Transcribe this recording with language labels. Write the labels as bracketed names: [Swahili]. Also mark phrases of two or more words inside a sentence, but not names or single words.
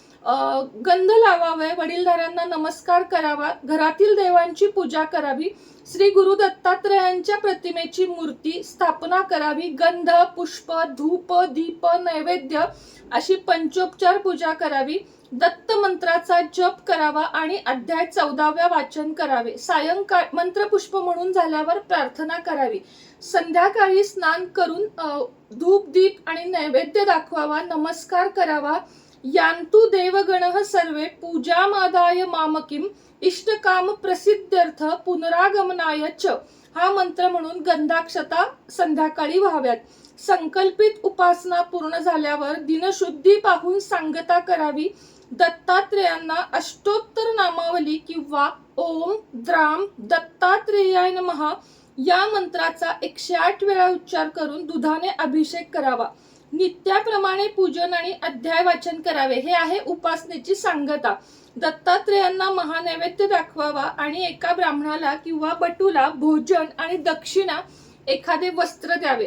[Marathi] गंध लावावे, वडीलधाऱ्यांना नमस्कार करावा, घरातील देवांची पूजा करावी, श्री गुरु दत्तात्रयांच्या प्रतिमेची मूर्ती स्थापना करावी, गंध, पुष्प, धूप, दीप, नैवेद्य अशी पंचोपचार पूजा करावी, दत्त मंत्राचा जप करावा आणि अध्याय 14व्या वाचन करावे। सायंकाळ मंत्रपुष्प म्हणून झाल्यावर प्रार्थना करावी। संध्याकाळी स्नान करून धूप दीप आणि नैवेद्य दाखवावा, नमस्कार करावा. [Sanskrit] यांतु देवगणः सर्वे पूजामादाय मामकीम इष्टकाम प्रसिद्ध्यर्थ पुनरागमनाय च. [Marathi] हा मंत्र म्हणून गंधाक्षता संध्याकाळी व्हाव्यात. संकल्पित उपासना पूर्ण झाल्यावर दिनशुद्धी पाहून सांगता करावी. दत्तात्रेयांना अष्टोत्तर नामावली किंवा [Sanskrit] ओम द्राम दत्तात्रेयाय नमः [Marathi] या मंत्राचा 108 वेळा उच्चार करून दुधाने अभिषेक करावा. नित्याप्रमाणे पूजन आणि अध्याय वाचन करावे. हे आहे उपासनेची सांगता. दत्तात्रेयांना महानैवेद्य दाखवावा आणि एका ब्राह्मणाला किंवा बटूला भोजन आणि दक्षिणा एखादे वस्त्र द्यावे.